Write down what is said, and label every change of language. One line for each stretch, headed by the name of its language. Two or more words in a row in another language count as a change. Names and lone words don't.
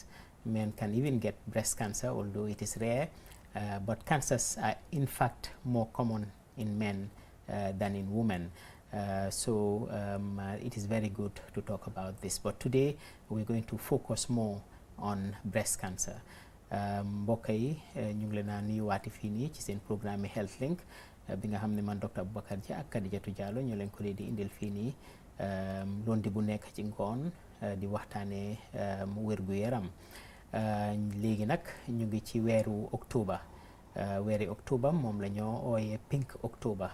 English: Men can even get breast cancer, although it is rare, but cancers are in fact more common in men than in women. So it is very good to talk about this, but today we're going to focus more on breast cancer.
Wolof: Mbokk yi ñu ngi leen a nuyuwaati fii nii ci seen programme HealthLink bi nga xam ne man Dr. Abubakar Jah ak Khadijatu Jallow ñoo leen ko di indil fii nii lundi bu nekk ci ngoon di waxtaanee wérgu yaram. Léegi nag ñu ngi ci weeru octobre, weeri octobre moom la ñoo ooyee Pink October.